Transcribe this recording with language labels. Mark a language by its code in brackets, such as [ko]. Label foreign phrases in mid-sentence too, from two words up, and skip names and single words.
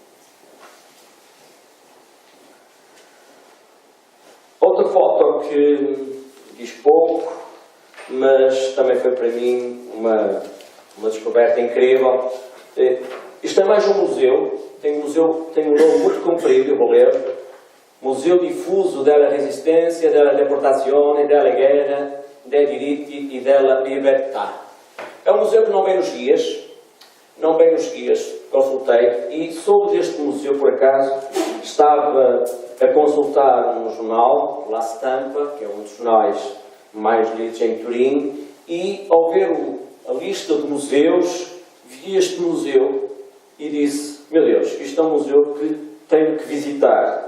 [pt] Outra foto que diz pouco, mas também foi para mim uma descoberta incrível. Isto é mais um museu. Tem um nome muito comprido, eu vou ler. Museu Diffuso della Resistenza, della Deportazione, della Guerra, dei Diritti e della Libertà. É um museu que não vem nos guias, consultei, e soube deste museu, por acaso, estava a consultar um jornal, La Stampa, que é um dos jornais mais lidos em Turim, e ao ver a lista de museus, vi este museu e disse: meu Deus, isto é um museu que tenho que visitar.